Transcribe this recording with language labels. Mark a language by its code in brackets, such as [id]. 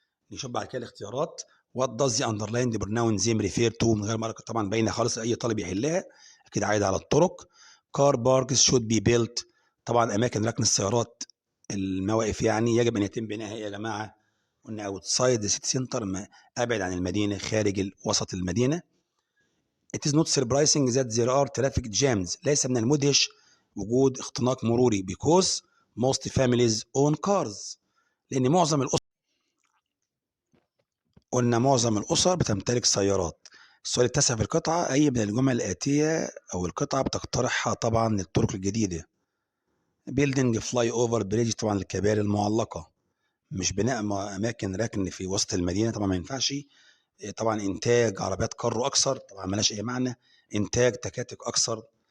[ar] نشوف بعد كده الاختيارات. [en] what does the underlined pronoun them refer to؟ [ar] من غير مركز طبعا باينه خالص، اي طالب يحلها اكيد عايد على الطرق. [en] car parks should be built، [ar] طبعا اماكن ركن السيارات، المواقف يعني يجب ان يتم بنائها يا جماعه. قلنا [en] outside the city center، [ar] ابعد عن المدينه، خارج وسط المدينه. [en] it is not surprising that there are traffic jams، [ar] ليس من المدهش وجود اختناق مروري [en] because most families own cars، [ar] لان معظم الأسر بتمتلك سيارات. السؤال التاسع في القطعة، أي من الجمل الآتية أو القطعة بتقترحها طبعا للطرق الجديدة؟ [en] building fly over bridge، [ar] طبعا الكباري المعلقة، مش بناء أماكن ركن في وسط المدينة، طبعا ما ينفعش. طبعا إنتاج عربيات كارو أكثر، طبعا ملاش أي معنى. إنتاج تكاتك أكثر.